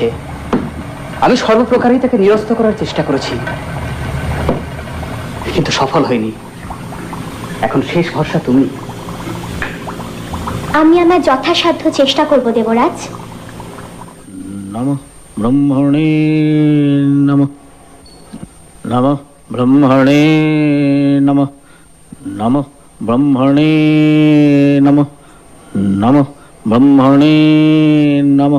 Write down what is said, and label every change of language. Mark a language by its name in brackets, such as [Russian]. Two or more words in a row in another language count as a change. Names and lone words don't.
[Bangla] আমি সর্বপ্রকারই তাকে নিরস্ত করার চেষ্টা করেছি, কিন্তু সফল হয়নি। এখন শেষ ভরসা তুমি। আমি আমার যথাসাধ্য চেষ্টা করব দেবরাজ। [Sanskrit] নমঃ ব্রহ্মণে নমঃ। নমঃ ব্রহ্মণে নমঃ। নমঃ ব্রহ্মণে নমঃ। নমঃ ব্রহ্মণে নমঃ।